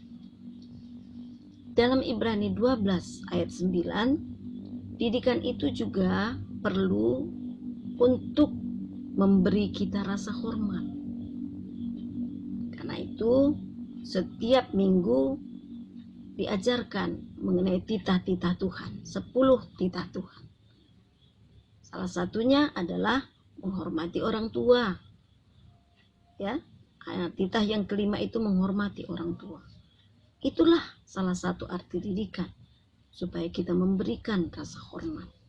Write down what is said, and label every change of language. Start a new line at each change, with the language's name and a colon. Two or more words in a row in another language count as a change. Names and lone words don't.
Indonesian: Dalam Ibrani 12 ayat 9, didikan itu juga perlu untuk memberi kita rasa hormat. Karena itu setiap minggu diajarkan mengenai titah-titah Tuhan, 10 titah Tuhan. Salah satunya adalah menghormati orang tua. Ya, titah yang kelima itu menghormati orang tua. Itulah salah satu arti didikan, supaya kita memberikan rasa hormat.